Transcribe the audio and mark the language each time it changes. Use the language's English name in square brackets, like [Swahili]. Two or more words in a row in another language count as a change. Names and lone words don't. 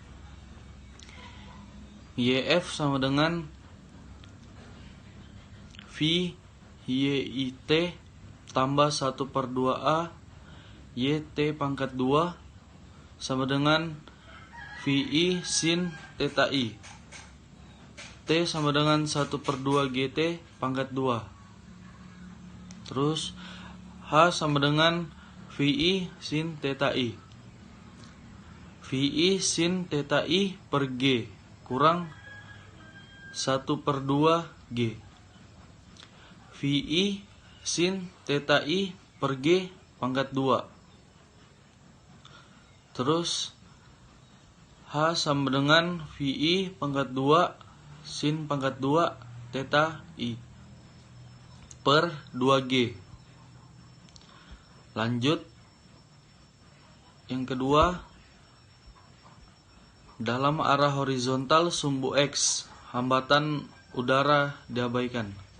[Indonesian] YF sama dengan V YIT tambah 1/2A YT pangkat 2 sama dengan VI sin theta I. T sama dengan 1/2 GT pangkat 2. Terus H sama dengan VI sin theta I. VI sin theta I per G kurang 1/2 G. VI sin theta I per G pangkat 2. Terus H sama dengan VI pangkat 2 sin pangkat 2 theta I per 2G. Lanjut, yang kedua, dalam arah horizontal sumbu X, hambatan udara diabaikan.